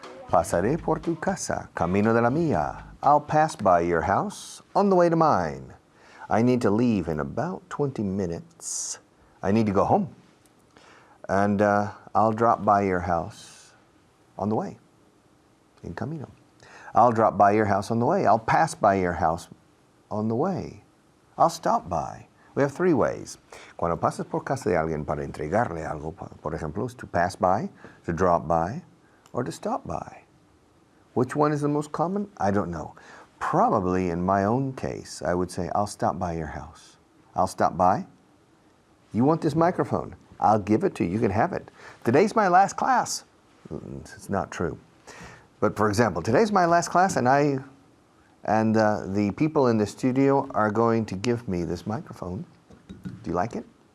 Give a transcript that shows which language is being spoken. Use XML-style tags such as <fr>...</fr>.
<es>Pasaré por tu casa, camino de la mía.</es> <en>I'll pass by your house on the way to mine. I need to leave in about 20 minutes. I need to go home. And I'll drop by your house on the way. In camino. I'll drop by your house on the way. I'll pass by your house on the way. I'll stop by. We have three ways.</en> <es>Cuando pasas por casa de alguien para entregarle algo, por ejemplo,</es> <en>is to pass by, to drop by, or to stop by. Which one is the most common? I don't know. Probably in my own case, I would say, I'll stop by your house. I'll stop by. You want this microphone? I'll give it to you. You can have it. Today's my last class. It's not true. But for example, today's my last class, and the people in the studio are going to give me this microphone. Do you like it?</en>